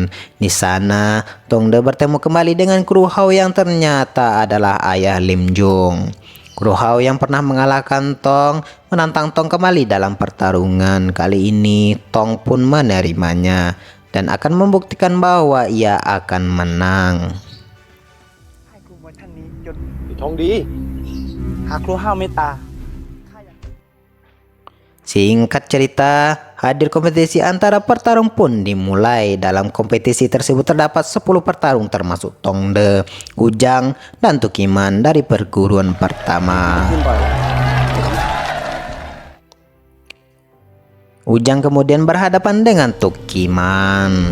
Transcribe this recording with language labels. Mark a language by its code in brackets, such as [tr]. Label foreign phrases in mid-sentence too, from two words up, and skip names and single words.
[id] Di sana, Tongde bertemu kembali dengan Kru Hao yang ternyata adalah ayah Lim Jung. Kru Hao yang pernah mengalahkan Tong menantang Tong kembali dalam pertarungan. Kali ini Tong pun menerimanya dan akan membuktikan bahwa ia akan menang. [th] ให้ครูมวยท่านนี้จน ทองดี หากครูห้าวเมตตา [id] Singkat cerita, hadir kompetisi antara pertarung pun dimulai. Dalam kompetisi tersebut terdapat 10 pertarung termasuk Tongde, Ujang, dan Tukiman dari perguruan pertama. Ujang kemudian berhadapan dengan Tukiman.